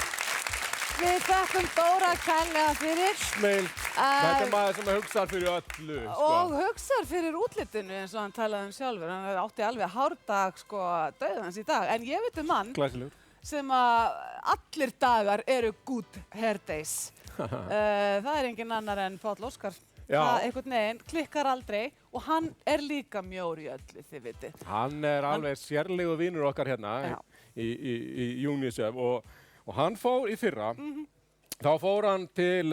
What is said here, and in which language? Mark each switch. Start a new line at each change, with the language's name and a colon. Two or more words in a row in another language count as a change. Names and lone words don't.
Icelandic: Við þakkum Dóra kærlega fyrir. Smeil, þetta er maður sem hugsar fyrir öllu, sko. Og hugsar fyrir útlitinu eins og hann talaði sjálfur. Hann átti alveg hárdag, sko, dauðans í dag. En ég veit mann sem að allir dagar eru
English: good hair days.
Icelandic: Það er engin annar en Páll Óskar. Það einhvern veginn klikkar aldrei og hann er líka mjór í öllu, þið vitið. Hann er alveg sérlegu vinur okkar hérna í UNICEF og hann fór í fyrra, þá fór hann til...